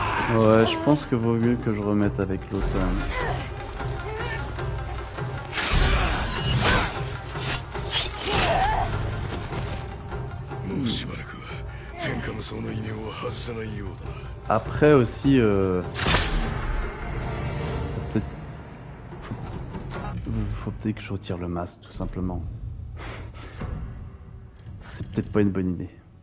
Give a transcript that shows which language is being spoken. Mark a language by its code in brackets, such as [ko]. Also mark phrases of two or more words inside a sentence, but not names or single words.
[fr] Ouais, je pense que vaut mieux que je remette avec l'automne. [ja] もうしばらく天下無双の異名は外さないようだな。 [fr] Après aussi, peut-être, faut peut-être que je retire le masque, tout simplement. C'est peut-être pas une bonne idée.